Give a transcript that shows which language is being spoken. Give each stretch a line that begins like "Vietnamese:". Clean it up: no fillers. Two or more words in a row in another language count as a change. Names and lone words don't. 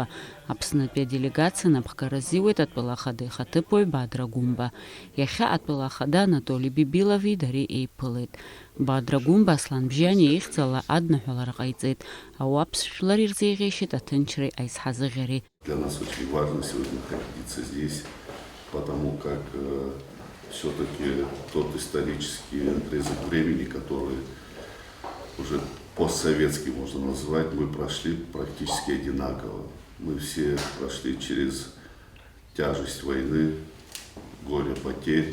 Abkhazian: Аԥснытәи аделегациа напхгара азиуеит атәыла ахада ихаҭыԥуаҩ Бадра Гәымба. Иахьа атәыла ахада Анатоли Бибилови дареи еиԥылеит. Бадра Гәымба Аслан Бжьани ихьӡала адныҳәалара ҟаиҵеит. Ауаԥсшәлар ирзеиӷьеишьеит аҭынчреи аизҳазыӷьареи.
Russian: Для нас очень важно сегодня находиться здесь, потому как все-таки тот исторический отрезок времени, который уже постсоветский можно назвать, мы прошли практически одинаково. Мы все прошли через тяжесть войны, горе потерь.